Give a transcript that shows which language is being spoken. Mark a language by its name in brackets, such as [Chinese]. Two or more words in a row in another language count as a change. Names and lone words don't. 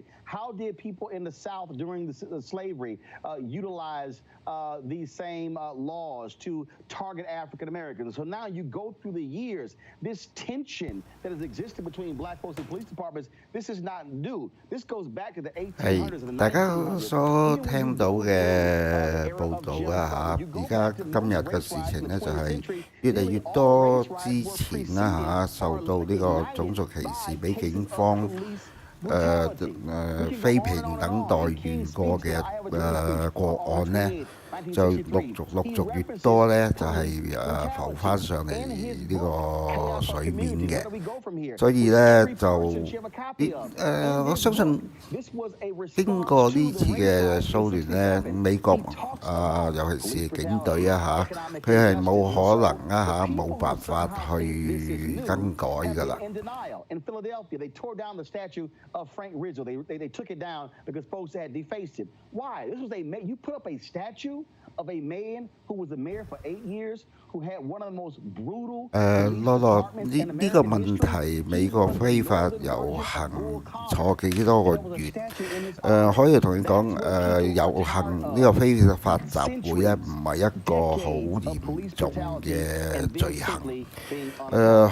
[English] How did people in the South during the slavery utilize these same laws to target African Americans? So now you go through the years, this tension that has existed between black folks and police departments, this is not new. This goes back to the 1800s and the [Cantonese] 大家所聽到嘅報導啊而家今日嘅事情呢，就係越嚟越多之前啦受到呢個種族歧視，俾警方非平等待遇過嘅個案呢，就陸續越多呢，就係浮翻上嚟呢個水面嘅，所以呢，就我相信經過呢次嘅騷亂呢，美國尤其是警隊啊佢係冇可能冇辦法去更改㗎啦。 [English] In Philadelphia, they tore down the statue of Frank Rizzo. They took it down because folks had defaced it. Why? This was you put up a statue of a man who was the mayor for 8 years, who had one of the most brutal. [Cantonese] 呢個問題，美國非法遊行坐幾多個月？可以同你講，遊行呢個非法集會咧，唔係一個好嚴重嘅罪行。